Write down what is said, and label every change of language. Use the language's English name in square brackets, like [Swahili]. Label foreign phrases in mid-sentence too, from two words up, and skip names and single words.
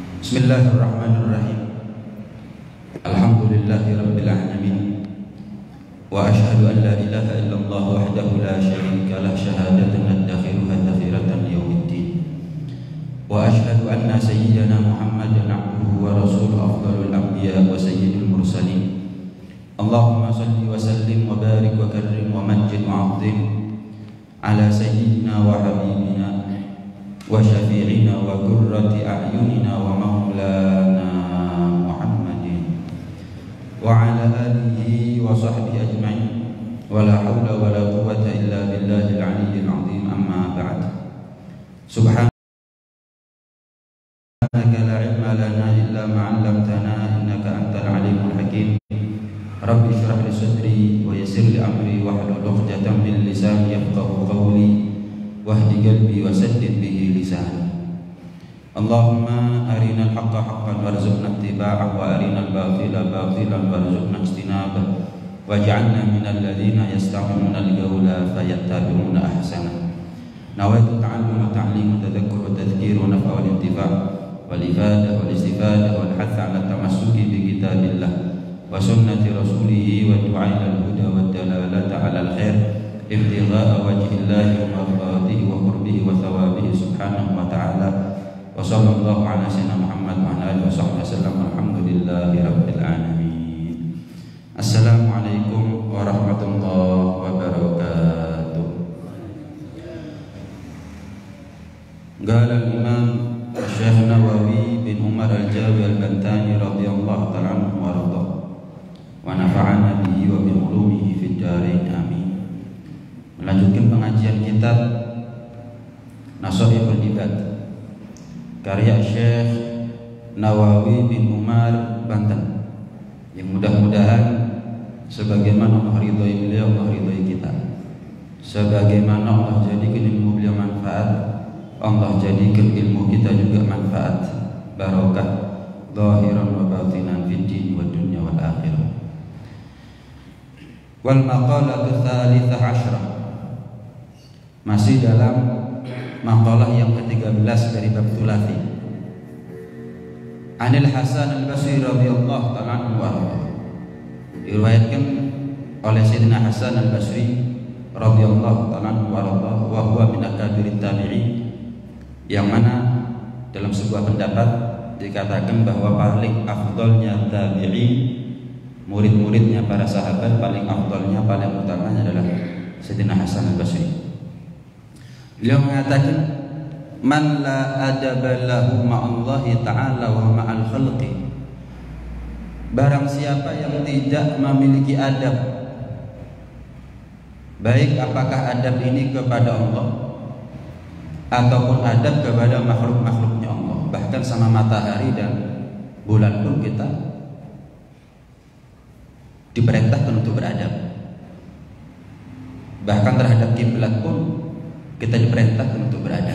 [Arabic] بسم الله الرحمن الرحيم. الحمد لله رب العالمين. وأشهد أن لا إله إلا الله وحده لا شريك له شهادة أدخرها ذخيرة يوم الدين. وأشهد أن سيدنا محمدا عبده ورسوله أفضل الأنبياء وسيد المرسلين. اللهم صل وسلم وبارك وكرم ومجد وعظم على سيدنا وحبيبنا وشفيعنا وقرة أعيننا ومولانا محمد وعلى آله وصحبه أجمعين ولا حول ولا قوة إلا بالله العلي العظيم. أما بعد. سبحانك لا علم لنا إلا ما علمتنا إنك أنت العليم الحكيم. رب اشرح لي صدري ويسر لي أمري واحلل عقدة من لساني يفقهوا قولي واهد قلبي وسدد به لساني. اللهم أرنا الحق حقا وارزقنا اتباعه وأرنا الباطل باطلا وارزقنا اجتنابه واجعلنا من الذين يستمعون القول فيتبعون أحسنه. نويت التعلم والتعليم والتذكر والتذكير والنفع والانتفاع والإفادة والاستفادة والحث على التمسك بكتاب الله وسنة رسوله والدعاء إلى الهدى والدلالة على الخير ابتغاء وجه الله ومرضاته وقربه وثوابه سبحانه وتعالى. وصلى الله على سيدنا محمد وعلى آله وصحبه وسلم. الحمد لله رب العالمين. السلام عليكم ورحمة الله وبركاته. قال الإمام الشيخ نووي بن عمر الجاوي البنتني رضي الله تعالى عنه وأرضاه ونفعنا به وبعلومه في الدارين آمين. [Indonesian] Melanjutkan pengajian kitab Nasaihul Ibad karya Syekh Nawawi bin Umar Banten, yang mudah-mudahan sebagaimana Allah ridhoi beliau, Allah ridhoi kita. Sebagaimana Allah jadikan ilmu beliau manfaat, Allah jadikan ilmu kita juga manfaat, [Arabic] بركة ظاهرا وباطنا في الدين والدنيا والآخرة. والمقالة الثالثة عشرة, [Indonesian] masih dalam maqalah yang ke-13 dari bab Thulathi. [Arabic] عن الحسن البصري رضي الله تعالى عنه, [Indonesian] diriwayatkan oleh [Arabic] Sayyidina Hasan al-Basri رضي الله تعالى عنه وهو من أكابر التابعين, [Indonesian] yang mana dalam sebuah pendapat dikatakan bahwa paling afdalnya tabi'in, murid-muridnya para sahabat, paling afdalnya, paling utamanya adalah Sayyidina Hasan al-Basri. Beliau mengatakan, [Arabic] من لا أدب له مع الله تعالى ومع الخلق, [Indonesian] barang siapa yang tidak memiliki adab, baik apakah adab ini kepada Allah ataupun adab kepada makhluk-makhluknya Allah, bahkan sama matahari dan bulan pun kita diperintahkan untuk beradab, bahkan terhadap kiblat pun kita diperintahkan untuk beradab.